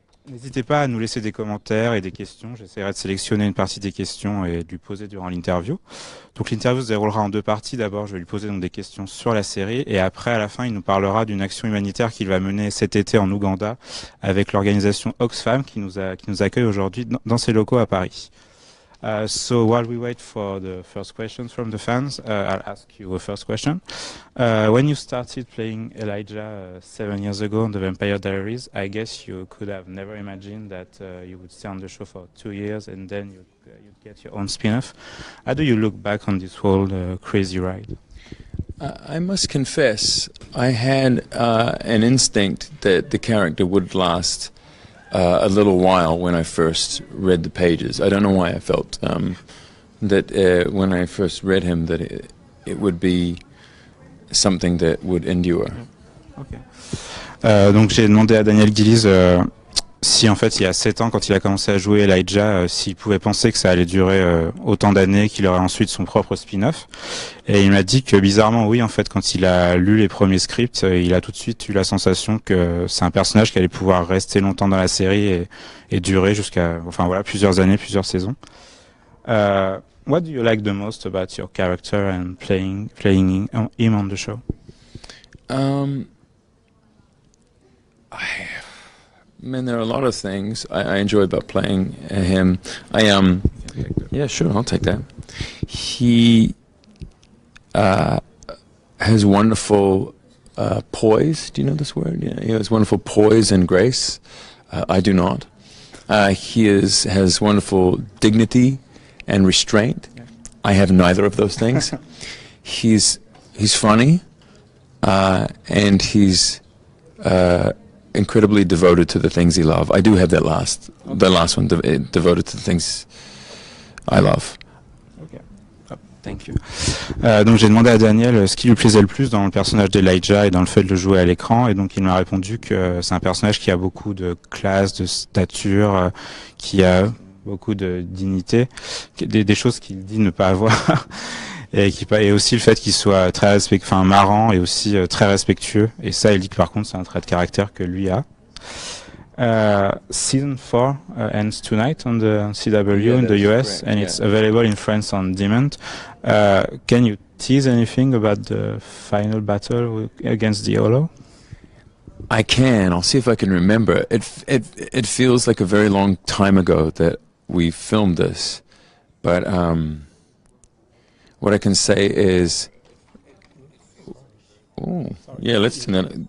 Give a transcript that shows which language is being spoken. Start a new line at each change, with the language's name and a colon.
French: N'hésitez pas à nous laisser des commentaires et des questions. J'essaierai de sélectionner une partie des questions et de lui poser durant l'interview. Donc l'interview se déroulera en deux parties. D'abord, je vais lui poser donc des questions sur la série et après, à la fin, il nous parlera d'une action humanitaire qu'il va mener cet été en Ouganda avec l'organisation Oxfam qui nous accueille aujourd'hui dans ses locaux à Paris.
English: So while we wait for the first questions from the fans, I'll ask you a first question. When you started playing Elijah 7 years ago on The Vampire Diaries, I guess you could have never imagined that you would stay on the show for 2 years and then you'd get your own spin-off. How do you look back on this whole crazy ride? I must confess, I had an instinct that the character would last a little while when I first read the pages. I don't know why I felt that when I first read him that it would be something that would endure. Okay.
French: Donc j'ai demandé à Daneil Gillies si en fait il y a 7 ans quand il a commencé à jouer Elijah, s'il pouvait penser que ça allait durer autant d'années, qu'il aurait ensuite son propre spin-off. Et il m'a dit que bizarrement oui, en fait quand il a lu les premiers scripts, il a tout de suite eu la sensation que c'est un personnage qui allait pouvoir rester longtemps dans la série et durer jusqu'à plusieurs années, plusieurs saisons.
English: What do you like the most about your character and playing him on the show? Man, there are a lot of things I enjoy about playing him. Yeah, sure, I'll take that. He has wonderful poise. Do you know this word? Yeah, he has wonderful poise and grace. I do not. He has wonderful dignity and restraint. I have neither of those things. He's funny, and he's incredibly devoted to the things he loves. I do have the last one, devoted to the things I love. Okay. Thank you.
French: Donc j'ai demandé à Daneil ce qui lui plaisait le plus dans le personnage d'Elijah et dans le fait de le jouer à l'écran, et donc il m'a répondu que c'est un personnage qui a beaucoup de classe, de stature, qui a beaucoup de dignité, des choses qu'il dit ne pas avoir. Et aussi le fait qu'il soit très marrant et aussi très respectueux. Et ça, il dit que par contre, c'est un trait de caractère que lui a.
English: Season 4 ends tonight on the CW in the US, and it's available in France on demand. Can you tease anything about the final battle against the Holo? I can. I'll see if I can remember. It feels like a very long time ago that we filmed this, but what I can say is, let's do that.